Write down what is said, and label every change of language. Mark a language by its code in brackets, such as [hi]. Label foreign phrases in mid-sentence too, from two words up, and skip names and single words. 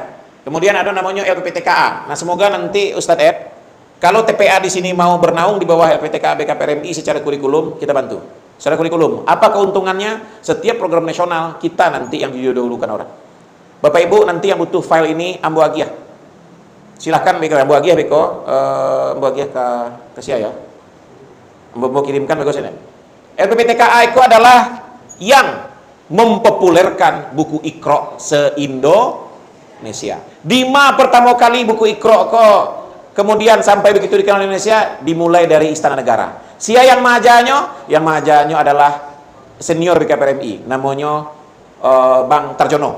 [id] Kemudian ada namanya LPPTKA. Nah, semoga nanti Ustadz Ed, kalau TPA di sini mau bernaung di bawah LPPTKA BKPRMI secara kurikulum, kita bantu. Secara kurikulum, apa keuntungannya? Setiap program nasional kita nanti yang didahulukan orang. Bapak Ibu nanti yang butuh file ini [min] Ambo Agiah. Silahkan Beko Ambo Agiah Beko, Ambo Agiah ke saya ya. Ambo kirimkan Beko sini. [id] LPPTKA itu adalah yang mempopulerkan buku Iqra se-Indonesia. Dima pertama kali buku Iqra kok kemudian sampai begitu dikenal di Indonesia dimulai dari Istana Negara. Sia yang mahajanya adalah senior BKPRMI, namanya Bang Tarjono.